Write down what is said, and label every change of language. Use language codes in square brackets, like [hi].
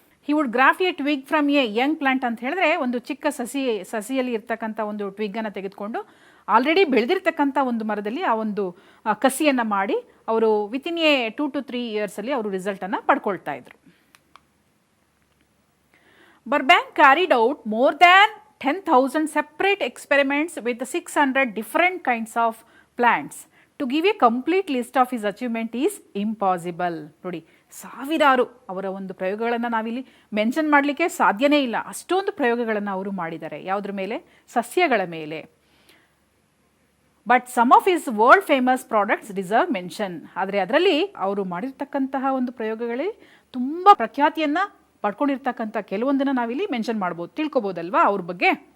[en] He would graft a twig from a young plant [kn] ಅಂತ ಹೇಳಿದ್ರೆ ಒಂದು ಚಿಕ್ಕ ಸಸಿಯಲ್ಲಿ ಇರ್ತಕ್ಕಂಥ ಒಂದು ಟ್ವಿಗ್ಗನ್ನು ತೆಗೆದುಕೊಂಡು ಆಲ್ರೆಡಿ ಬೆಳೆದಿರ್ತಕ್ಕಂಥ ಒಂದು ಮರದಲ್ಲಿ ಆ ಒಂದು ಕಸಿಯನ್ನು ಮಾಡಿ ಅವರು [en] within a 2 to 3 years [kn] ಲ್ಲಿ ಅವರು ರಿಸಲ್ಟನ್ನು ಪಡ್ಕೊಳ್ತಾ ಇದ್ರು. [en] Burbank carried out more than 10,000 separate experiments with 600 different kinds of plants. To give a complete list of his achievement is impossible. ನೋಡಿ, [kn] ಸಾವಿರಾರು ಅವರ ಒಂದು ಪ್ರಯೋಗಗಳನ್ನು ನಾವಿಲ್ಲಿ ಮೆನ್ಷನ್ ಮಾಡಲಿಕ್ಕೆ ಸಾಧ್ಯನೇ ಇಲ್ಲ. ಅಷ್ಟೊಂದು ಪ್ರಯೋಗಗಳನ್ನು ಅವರು ಮಾಡಿದ್ದಾರೆ. ಯಾವುದ್ರ ಮೇಲೆ? ಸಸ್ಯಗಳ ಮೇಲೆ. [en] But some of his world famous products deserve mention. [kn] ಆದರೆ ಅದರಲ್ಲಿ ಅವರು ಮಾಡಿರ್ತಕ್ಕಂತಹ ಒಂದು ಪ್ರಯೋಗಗಳೇ ತುಂಬ ಪ್ರಖ್ಯಾತಿಯನ್ನು ಪಡ್ಕೊಂಡಿರ್ತಕ್ಕಂಥ ಕೆಲವೊಂದನ್ನು ನಾವಿಲ್ಲಿ ಮೆನ್ಷನ್ ಮಾಡ್ಬೋದು, ತಿಳ್ಕೊಬೋದಲ್ವಾ ಅವ್ರ ಬಗ್ಗೆ.